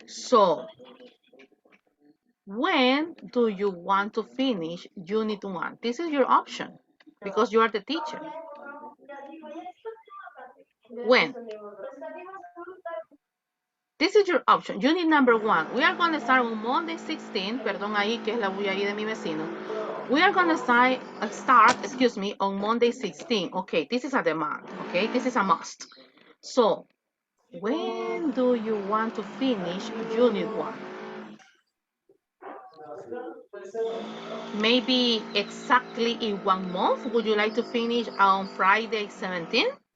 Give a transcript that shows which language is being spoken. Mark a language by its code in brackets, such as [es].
[en] So when do you want to finish unit 1? This is your option because you are the teacher. When? This is your option. Unit number 1. We are going to start on Monday 16. [es] Perdón ahí que es la bulla ahí de mi vecino. [en] We are going to start, on Monday 16. Okay, this is a demand. Okay, this is a must. So, when do you want to finish unit 1? Maybe exactly in 1 month. Would you like to finish on Friday 17?